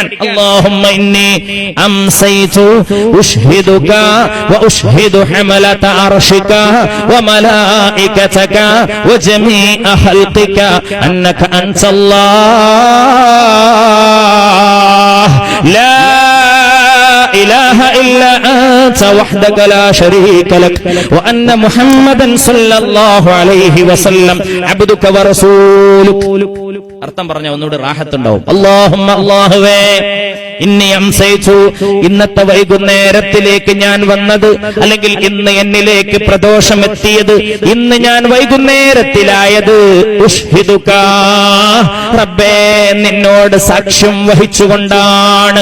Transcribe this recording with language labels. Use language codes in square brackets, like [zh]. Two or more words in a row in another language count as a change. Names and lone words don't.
[ar] اللهم إني أمسيت أشهدك وأشهد حملة عرشك وملائكتك وجميع خلقك أنك أنت الله لا إله إلا أنت وحدك لا شريك لك وأن محمدا صلى الله عليه وسلم عبدك ورسولك. [ml] അർത്ഥം പറഞ്ഞ ഒന്നുകൂടി റാഹത്തുണ്ടാവും. അല്ലാഹുമ്മ അല്ലാഹുവേ [ar] إني أمسيت, [ml] ഇന്നത്തെ വൈകുന്നേരത്തിലേക്ക് ഞാൻ വന്നത്, അല്ലെങ്കിൽ ഇന്ന് എന്നിലേക്ക് പ്രദോഷമെത്തിയത്, ഇന്ന് ഞാൻ വൈകുന്നേരത്തിലായത് ഉശ്ഹിദുക റബ്ബേ നിന്നോട് സാക്ഷ്യം വഹിച്ചുകൊണ്ടാണ്.